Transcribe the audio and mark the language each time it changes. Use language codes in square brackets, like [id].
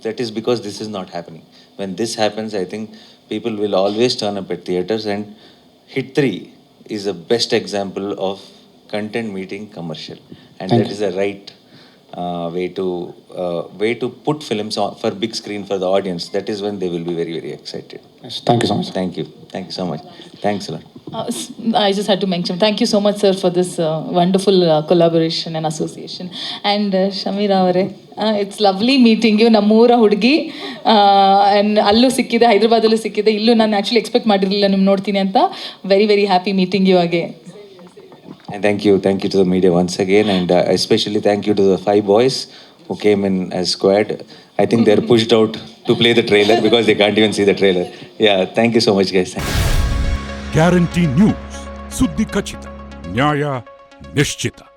[en] That is because this is not happening. When this happens, I think people will always turn up at theatres, and Hit 3 is the best example of content meeting commercial. And that is the right way to put films on for big screen for the audience. That is when they will be very, very excited. Yes, thank you so much. Thank you so much. Thanks a lot. I just had to mention, thank you so much, sir, for this wonderful collaboration and association. [kn] And Shamira ಅವರೇ, [en] It's lovely meeting you. [kn] ನಮ್ಮೂರ ಹುಡುಗಿ, and ಅಲ್ಲೂ ಸಿಕ್ಕಿದೆ, ಹೈದ್ರಾಬಾದಲ್ಲೂ ಸಿಕ್ಕಿದೆ. ಇಲ್ಲೂ ನಾನು actually expect ಮಾಡಿರಲಿಲ್ಲ ನಿಮ್ಮ ನೋಡ್ತೀನಿ ಅಂತ. [en] Very very happy meeting you again. And thank you to the media once again, and especially thank you to the 5 boys who came in as squad. I think they're pushed out to play the trailer because they can't even see the trailer. Yeah, thank you so much, guys. [kn] Guarantee news, ಸುದ್ದಿ ಖಚಿತ, ನ್ಯಾಯ ನಿಶ್ಚಿತ.